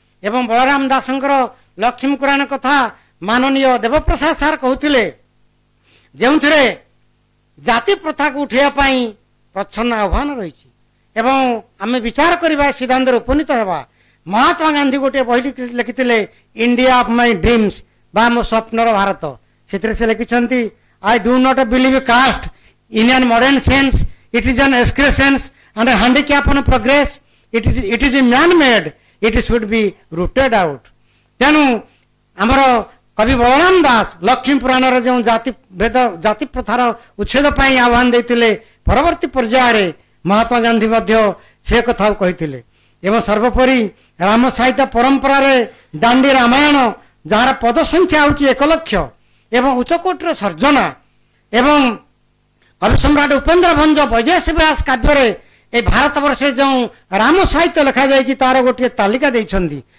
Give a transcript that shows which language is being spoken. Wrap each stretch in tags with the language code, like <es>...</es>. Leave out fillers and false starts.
<or>ଏବଂ ବଳରାମ ଦାସଙ୍କର ଲକ୍ଷ୍ମୀ ପୁରାଣ କଥା ମାନନୀୟ ଦେବପ୍ରସାଦ ସାର୍ କହୁଥିଲେ, ଯେଉଁଥିରେ ଜାତି ପ୍ରଥାକୁ ଉଠାଇବା ପାଇଁ ପ୍ରଚ୍ଛନ୍ନ ଆହ୍ୱାନ ରହିଛି ଏବଂ ଆମେ ବିଚାର କରିବା ସିଦ୍ଧାନ୍ତରେ ଉପନୀତ ହେବା। ମହାତ୍ମା ଗାନ୍ଧୀ ଗୋଟିଏ ବହି ଲେଖିଥିଲେ</or> <en>India of my dreams</en> <or>ବା ମୋ ସ୍ୱପ୍ନର ଭାରତ। ସେଥିରେ ସେ ଲେଖିଛନ୍ତି</or> <en>I do not believe caste in an modern sense, it is an excrescence and a handicap on progress. It is man made, it should be rooted out.</en> <or>ତେଣୁ ଆମର କବି ବଳରାମ ଦାସ ଲକ୍ଷ୍ମୀ ପୁରାଣର ଯେଉଁ ଜାତି ପ୍ରଥାର ଉଚ୍ଛେଦ ପାଇଁ ଆହ୍ୱାନ ଦେଇଥିଲେ, ପରବର୍ତ୍ତୀ ପର୍ଯ୍ୟାୟରେ ମହାତ୍ମା ଗାନ୍ଧୀ ମଧ୍ୟ ସେ କଥାକୁ କହିଥିଲେ। ଏବଂ ସର୍ବୋପରି ରାମ ସାହିତ୍ୟ ପରମ୍ପରାରେ ଦାଣ୍ଡି ରାମାୟଣ ଯାହାର ପଦ ସଂଖ୍ୟା ହେଉଛି 1,00,000 ଏବଂ ଉଚ୍ଚକୋଟୀର ସର୍ଜନା ଏବଂ କବି ସମ୍ରାଟ ଉପେନ୍ଦ୍ର ଭଞ୍ଜ ବୈଦେଶୀ ବିଳାସ କାବ୍ୟରେ এই ଭାରତବର୍ଷରେ ଯେଉଁ ରାମ ସାହିତ୍ୟ ଲେଖାଯାଇଛି ତାର ଗୋଟିଏ ତାଲିକା ଦେଇଛନ୍ତି।</or>